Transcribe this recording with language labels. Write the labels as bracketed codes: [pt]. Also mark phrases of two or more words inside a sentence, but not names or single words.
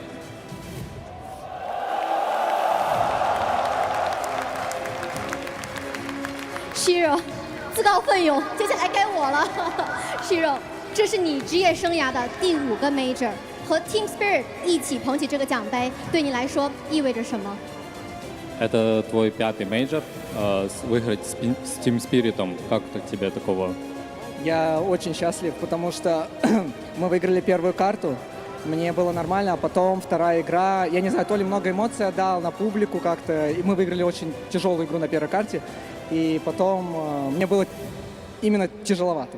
[zh] Shiro， 自告奋勇，接下来该我了。Shiro， 这是你职业生涯的第5个 Major， 和 Team Spirit 一起捧起这个奖杯，对你来说意味着什么？ [ru] Это твой 5-й мейджор, выиграть с Team Spirit'ом, как тебе такого? Я очень счастлив, потому что мы выиграли первую карту, мне было нормально, а потом вторая игра, я не знаю, то ли много эмоций отдал на публику как-то, и мы выиграли очень тяжелую игру на первой карте, и потом мне было именно тяжеловато.